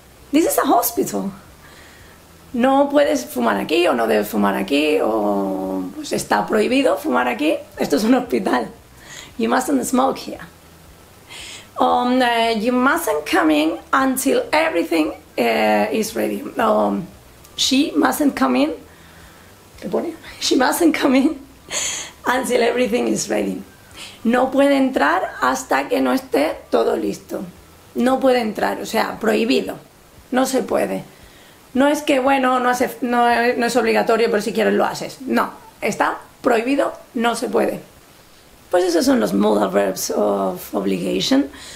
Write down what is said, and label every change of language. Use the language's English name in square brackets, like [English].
[English] This is a hospital. [Spanish] No puedes fumar aquí, o no debes fumar aquí, o pues está prohibido fumar aquí. Esto es un hospital. [English] You mustn't smoke here. You mustn't come in until everything is ready. She mustn't come in. [Spanish] ¿Qué pone? [English] She mustn't come in until everything is ready. [Spanish] No puede entrar hasta que no esté todo listo. No puede entrar, o sea, prohibido. No se puede. No es que, bueno, no es obligatorio, pero si quieres lo haces. No, está prohibido, no se puede. Pues esos son los modal verbs of obligation.